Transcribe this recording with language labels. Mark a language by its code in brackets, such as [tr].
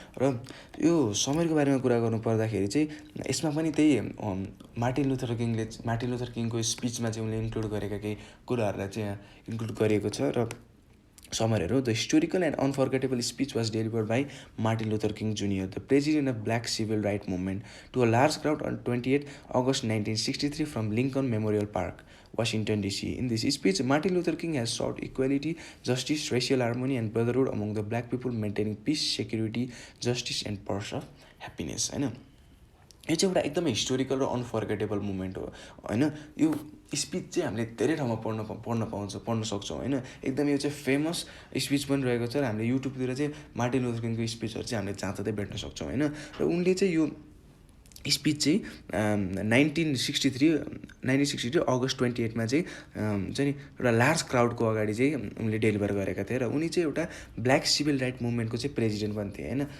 [ne] र यो समरीको बारेमा कुरा गर्नु पर्दाखेरि चाहिँ यसमा पनि त्यही मार्टिन लुथर किङको स्पिचमा चाहिँ उनले इन्क्लुड गरेका केही कुराहरूलाई चाहिँ यहाँ इन्क्लुड गरिएको छ। र समरीहरू [en] The historical and unforgettable speech was delivered by Martin Luther King Junior the president of black civil right movement to a large crowd on 28 August 1963 from Lincoln Memorial Park, Washington DC. In this speech, Martin Luther King has sought equality, justice, racial harmony, and brotherhood among the black people, maintaining peace, security, justice, and pursuit of happiness. [ne] होइन, यो चाहिँ एउटा एकदमै historical र unforgettable movement हो होइन। यो speech चाहिँ हामीले धेरै ठाउँमा पढ्न सक्छौँ होइन। एकदम यो चाहिँ फेमस स्पिच पनि रहेको छ। र हामीले युट्युबतिर चाहिँ मार्टिन लुथर किङको स्पिचहरू चाहिँ हामीले जहाँ ततै भेट्न सक्छौँ होइन। र उनले चाहिँ यो स्पिच चाहिँ 1963 August 28 चाहिँ हुन्छ नि एउटा लार्ज क्राउडको अगाडि चाहिँ उनले डेलिभर गरेका थिए। र उनी चाहिँ एउटा ब्ल्याक सिभिल राइट मुभमेन्टको चाहिँ प्रेजिडेन्ट पनि थिए होइन।